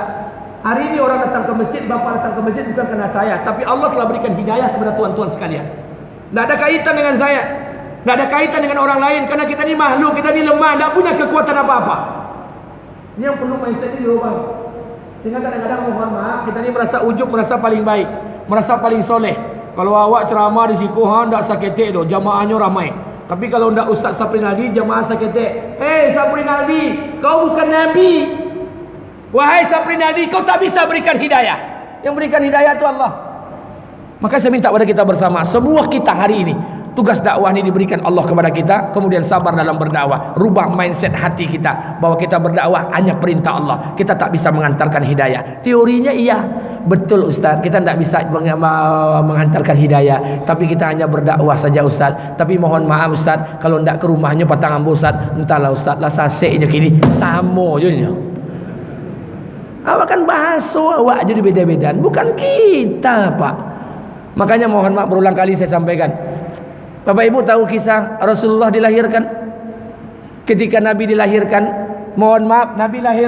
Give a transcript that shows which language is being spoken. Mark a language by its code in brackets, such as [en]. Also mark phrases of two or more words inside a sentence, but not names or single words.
[id] Hari ini orang datang ke masjid, bapak datang ke masjid bukan karena saya, tapi Allah telah berikan hidayah kepada tuan-tuan sekalian. Tidak ada kaitan dengan saya, tidak ada kaitan dengan orang lain, karena kita ni makhluk, kita ni lemah, tidak punya kekuatan apa-apa. Ini yang perlu mindset ini dirubah. Sehingga kadang-kadang mohon maaf, kita ni merasa ujub, merasa paling baik, merasa paling soleh. [min] Kalau awak ceramah di siku, tidak saketek tu, jamaahnya ramai. [id] Tapi kalau tidak Ustaz Sapri Nadi, jamaah saketek. Hei Sapri Nadi, kau bukan Nabi. Wahai Sapri Nadi, kau tak bisa berikan hidayah. Yang berikan hidayah itu Allah. Maka saya minta kepada kita bersama, semua kita hari ini, tugas dakwah ini diberikan Allah kepada kita. Kemudian sabar dalam berdakwah. Rubah mindset hati kita bahwa kita berdakwah hanya perintah Allah. Kita tak bisa mengantarkan hidayah. Teorinya iya, betul Ustaz, kita tidak bisa menghantarkan hidayah, tapi kita hanya berdakwah saja Ustaz. Tapi mohon maaf Ustaz, [min] kalau tidak ke rumahnya patang ambo Ustaz, entahlah Ustaz lah saseknya kini sama je nya. Awak kan bahasa awak jadi beda-beda, bukan kita Pak. [id] Makanya mohon maaf, berulang kali saya sampaikan, Bapak Ibu tahu kisah Rasulullah dilahirkan? Ketika Nabi dilahirkan, mohon maaf, Nabi lahir.